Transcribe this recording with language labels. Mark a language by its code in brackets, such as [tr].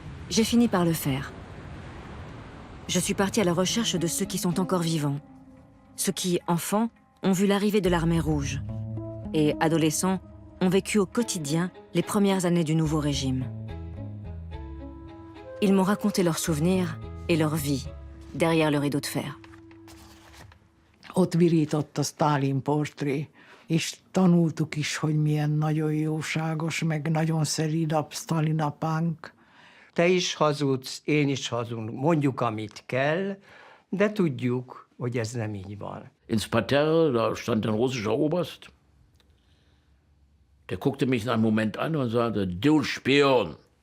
[fr] J'ai fini par le faire. Je suis partie à la recherche de ceux qui sont encore vivants. Ceux qui, enfants, ont vu l'arrivée de l'armée rouge. Et, adolescents, ont vécu au quotidien les premières années du nouveau régime. Ils m'ont raconté leurs souvenirs et leur vie, derrière le rideau de fer. [hu] Ott virított a Sztálin portré, és tanultuk is, hogy milyen nagyon jóságos, meg nagyon szelíd Sztálin apánk. Te is hazudsz, én is hazudunk, mondjuk, amit kell, de tudjuk, hogy ez nem így van. [de] Ins Parterre, da stand ein russischer Oberst. Der guckte mich einen Moment an und sagte, du Spion.